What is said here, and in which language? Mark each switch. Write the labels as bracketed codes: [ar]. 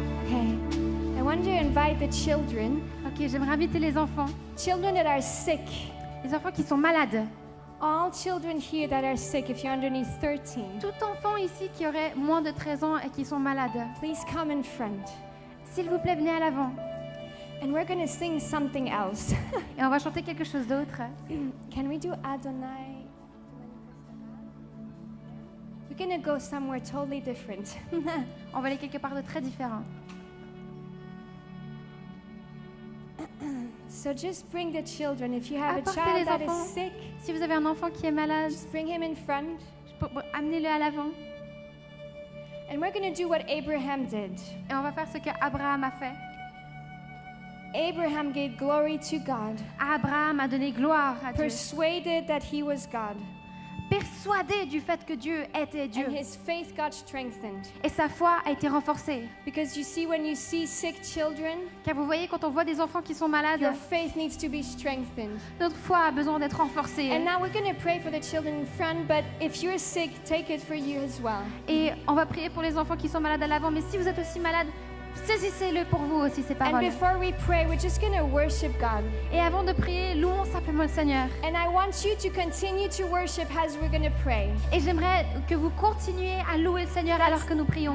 [en] Hey, I want to invite the children, [fr] Ok, j'aimerais inviter les enfants. [en] children that are sick. [fr] Les enfants qui sont malades. [en] All children here that are sick, if you're underneath 13, [fr] Tout enfant ici qui aurait moins de 13 ans et qui sont malades. [en] please come in front. [fr] S'il vous plaît, venez à l'avant. [en] And we're going to sing something else. [fr] Et on va chanter quelque chose d'autre. [en] Can we do Adonai? We're going to go somewhere totally different. [fr] On va aller quelque part de très différent. [en] So just bring the children. If you have a [fr] Apportez [en] child [fr] les [en] that is [fr] enfants. [en] sick, [fr] Si vous avez un enfant qui est malade, [en] just bring him in front. [fr] amenez-le à l'avant. [en] And we're going to do what Abraham did. [fr] Et on va faire ce qu'Abraham a fait. [en] Abraham gave glory to God, [fr] Abraham a donné gloire à Dieu, [en] persuaded that he was God, [fr] persuadé du fait que Dieu était Dieu. [en] and his faith got strengthened. [fr] Et sa foi a été renforcée. [en] Because you see, when you see sick children, [fr] Car vous voyez, quand on voit des enfants qui sont malades, [en] your faith needs to be strengthened. [fr] notre foi a besoin d'être renforcée. [en] And now we're going to pray for the children in front, but if you're sick, take it for you as well. [fr] Et on va prier pour les enfants qui sont malades à l'avant. Mais si vous êtes aussi malade, saisissez-le pour vous aussi, ces [en] And [fr] paroles. [en] before we pray, we're just going to worship God. [fr] Et avant de prier, louons simplement le Seigneur. [en] And I want you to continue to worship as we're going to pray. [fr] Et j'aimerais que vous continuiez à louer le Seigneur alors que nous prions.